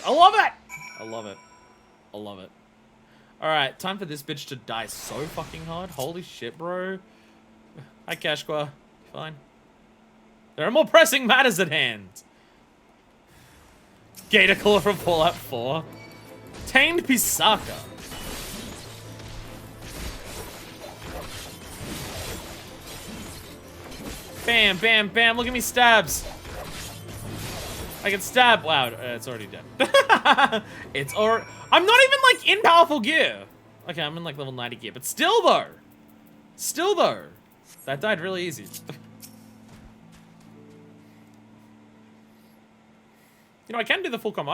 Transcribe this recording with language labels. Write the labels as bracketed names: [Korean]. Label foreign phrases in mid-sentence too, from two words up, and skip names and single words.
[English] I love it! I love it. I love it. Alright, time for this bitch to die so fucking hard. Holy shit, bro. Hi, Kashqua. Fine. There are more pressing matters at hand. Gatorclaw from Fallout 4. Tamed Pisaka. Bam, bam, bam. Look at me stabs. I can stab. Wow, it's already dead. It's or I'm not even like in powerful gear. Okay, I'm in like level 90 gear, but still though. Still though. That died really easy. You know, I can do the full combo.